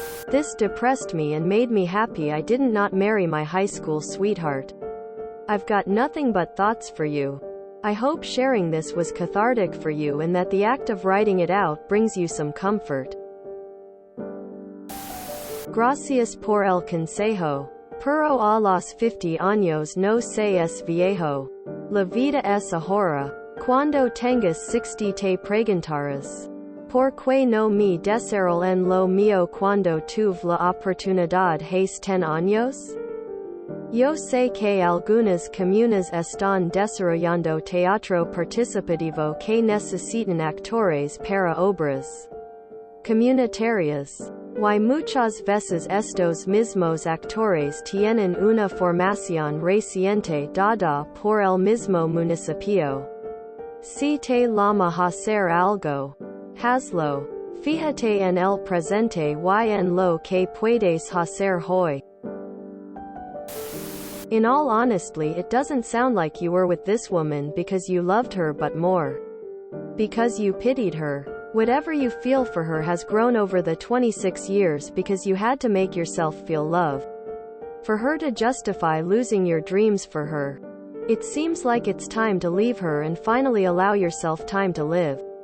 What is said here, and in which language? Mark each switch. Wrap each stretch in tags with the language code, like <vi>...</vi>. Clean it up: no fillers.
<en>This depressed me and made me happy I didn't not marry my high school sweetheart. I've got nothing but thoughts for you. I hope sharing this was cathartic for you and that the act of writing it out brings you some comfort.</en> <es>Gracias por el consejo. Pero a los 50 años no se es viejo. La vida es ahora. Cuando tengas 60 te preguntarás. ¿Por qué no me desearon en lo mío cuando tuve la oportunidad hace 10 años? Yo sé que algunas comunas están desarrollando teatro participativo que necesitan actores para obras comunitarias. Y muchas veces estos mismos actores tienen una formación reciente dada por el mismo municipio. Si te llama hacer algo, hazlo. Fíjate en el presente y en lo que puedes hacer hoy.</es> <en>In all honesty, it doesn't sound like you were with this woman because you loved her but more because you pitied her. Whatever you feel for her has grown over the 26 years because you had to make yourself feel love. For her to justify losing your dreams for her. It seems like it's time to leave her and finally allow yourself time to live.</en>